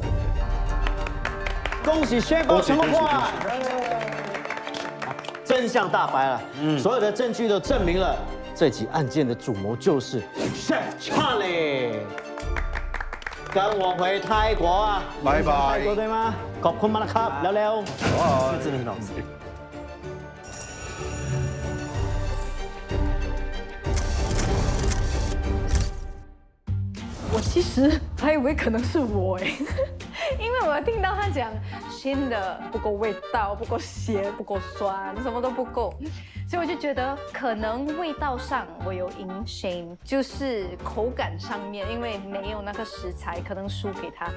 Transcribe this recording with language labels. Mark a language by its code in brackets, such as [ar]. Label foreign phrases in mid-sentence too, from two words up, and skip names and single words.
[zh] 恭喜宣布成功破案，真相大白了，所有的证据都证明了这起案件的主谋就是 Chef Charlie。跟我回泰国啊！拜拜泰国对吗？ [th] ขอบคุณมากนะครับเร็วๆ。 [zh] 真的很好吃。我其实还以为可能是我哎，因为我听到他讲鲜的不够味道，不够咸，不够酸，什么都不够，所以我就觉得可能味道上我有赢Shane，就是口感上面，因为没有那个食材，可能输给他。